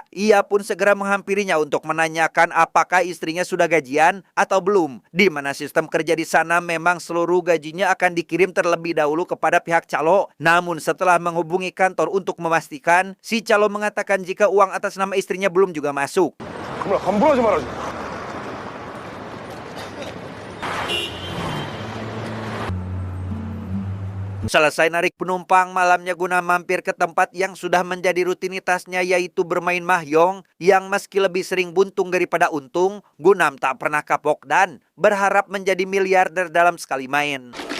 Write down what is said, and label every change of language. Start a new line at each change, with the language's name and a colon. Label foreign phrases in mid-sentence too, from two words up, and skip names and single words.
Indonesian: Ia pun segera menghampirinya untuk menanyakan apakah istrinya sudah gajian atau belum. Di mana sistem kerja di sana memang seluruh gajinya akan dikirim terlebih dahulu kepada pihak calo. Namun setelah menghubungi kantor untuk memastikan, si calo mengatakan jika uang atas nama istrinya belum juga masuk.
Korean: 그만 함부로 하지 말아줘.
Indonesian: Selesai narik penumpang, malamnya Gunam mampir ke tempat yang sudah menjadi rutinitasnya, yaitu bermain mahjong, yang meski lebih sering buntung daripada untung, Gunam tak pernah kapok dan berharap menjadi miliarder dalam sekali main.